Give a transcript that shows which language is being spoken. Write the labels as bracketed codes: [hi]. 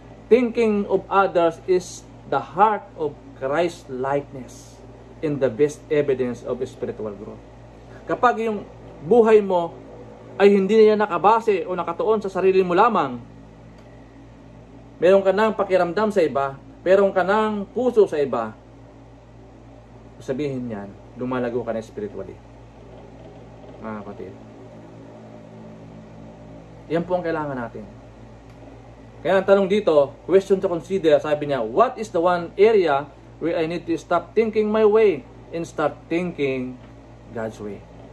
[en] thinking of others is the heart of Christ-likeness and the best evidence of spiritual growth. [tl] Kapag yung buhay mo ay hindi niya nakabase o nakatuon sa sarili mo lamang, meron ka ng pakiramdam sa iba, meron ka ng puso sa iba, sabihin niyan, lumalago ka na spiritually. Mga kapatid. Yan po ang kailangan natin. Kaya ang tanong dito, [en] question to consider, [tl] sabi niya, [en] what is the one area where I need to stop thinking my way and start thinking God's way?